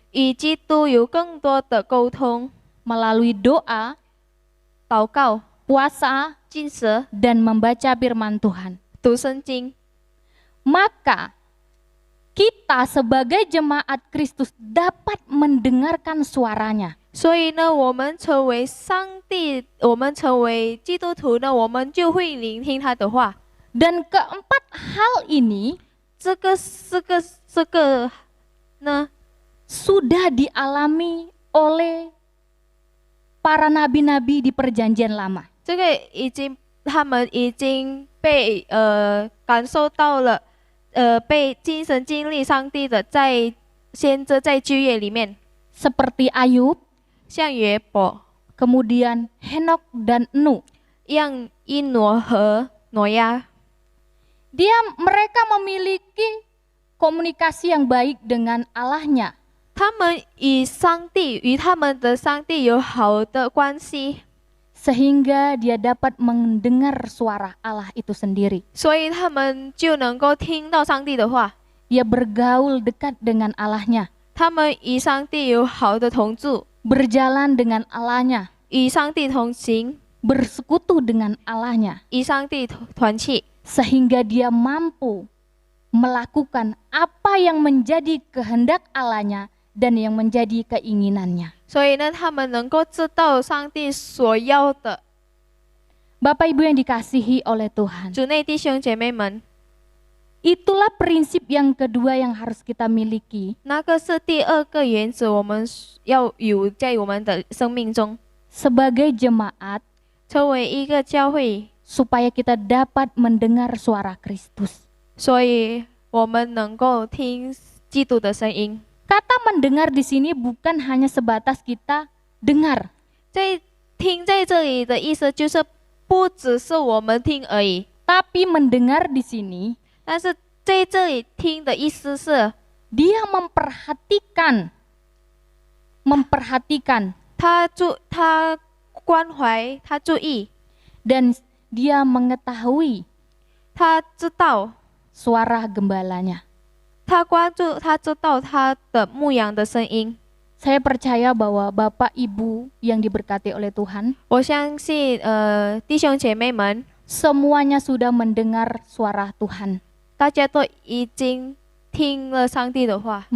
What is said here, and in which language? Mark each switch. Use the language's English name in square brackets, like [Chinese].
[Chinese] 与基督有更多的沟通， [Indonesian] melalui doa, [Chinese] 祷告、 [Indonesian] puasa, [Chinese] 禁食、 [Indonesian] dan membaca firman Tuhan. [Chinese] 读圣经。 [Indonesian] Maka kita sebagai jemaat Kristus dapat mendengarkan suaranya. [Chinese] 所以呢，我们成为上帝，我们成为基督徒呢，我们就会聆听他的话。 [Indonesian] Dan keempat hal ini [Chinese] 这个呢， [Indonesian] sudah dialami oleh para nabi-nabi di perjanjian lama. [Chinese] 这个他们已经被感受到了，被亲身经历上帝的，在先知在旧约里面， [Indonesian] Seperti Ayub, [Chinese] 像约伯、 [Indonesian] kemudian Henok dan Nuh. [Chinese] 像伊挪和挪亚， [Indonesian] Mereka memiliki komunikasi yang baik dengan Allahnya. [Chinese] 他们与他们的上帝有好的关系， [Indonesian] Sehingga dia dapat mendengar suara Allah itu sendiri. [Chinese] 所以他们就能够听到上帝的话。 [Indonesian] Dia bergaul dekat dengan Allahnya, [Chinese] 他们与上帝有好的同住， [Indonesian] berjalan dengan Allahnya, [Chinese] 与上帝同行， [Indonesian] bersekutu dengan Allahnya, [Chinese] 与上帝团契， [Indonesian] sehingga dia mampu melakukan apa yang menjadi kehendak Allahnya dan yang menjadi keinginannya. [Chinese] 所以呢，他们能够知道上帝所要的。 [Indonesian] Bapak Ibu yang dikasihi oleh Tuhan, [Chinese] 主内弟兄姐妹们， [Indonesian] itulah prinsip yang kedua yang harus kita miliki [Chinese] 那个是第二个原则，我们要有在我们的生命中， [Indonesian] sebagai jemaat [Chinese] 成为一个教会， [Indonesian] supaya kita dapat mendengar suara Kristus. [Chinese] 所以我们能够听基督的声音。 [Indonesian] Kata mendengar di sini bukan hanya sebatas kita dengar, [Chinese] 在这里的意思就是不只是我们听而已， [Indonesian] tapi mendengar di sini [Chinese] 但是在这里听的意思是， [Indonesian] dia memperhatikan [Chinese] 他关怀，他注意， [Indonesian] dan dia mengetahui [Chinese] 他知道， [Indonesian] suara gembalanya. [Chinese] 他关注，他知道他的牧羊的声音。 [Indonesian] Saya percaya bahwa Bapak Ibu yang diberkati oleh Tuhan [Chinese] 我相信，弟兄姐妹们， [Indonesian] semuanya sudah mendengar suara Tuhan. [Chinese] 大家都已经听了上帝的话。